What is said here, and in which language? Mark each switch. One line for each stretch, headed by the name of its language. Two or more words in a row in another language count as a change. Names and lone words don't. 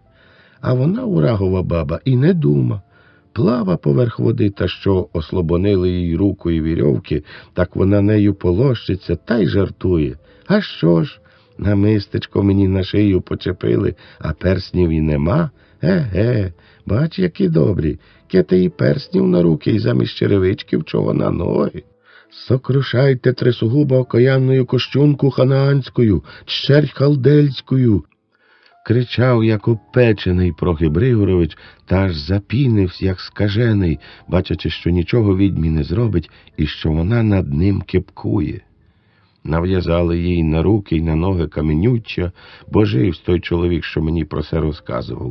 Ukrainian: А вона, урагова баба, і не дума. Плава поверх води, та що ослабонили їй руку і вірьовки, так вона нею полощиться та й жартує: «А що ж, намистечко мені на шию почепили, а перснів і нема? Еге, бач, які добрі, кете і перснів на руки, і замість черевичків чого на ноги. Сокрушайте трисугуба окаянною кощунку ханаанською, чернь халдельською», – кричав, як опечений Прокіп Григорович, та аж запінився, як скажений, бачачи, що нічого відьмі не зробить і що вона над ним кепкує. Нав'язали їй на руки й на ноги каменюччя, бо живсь той чоловік, що мені про це розказував.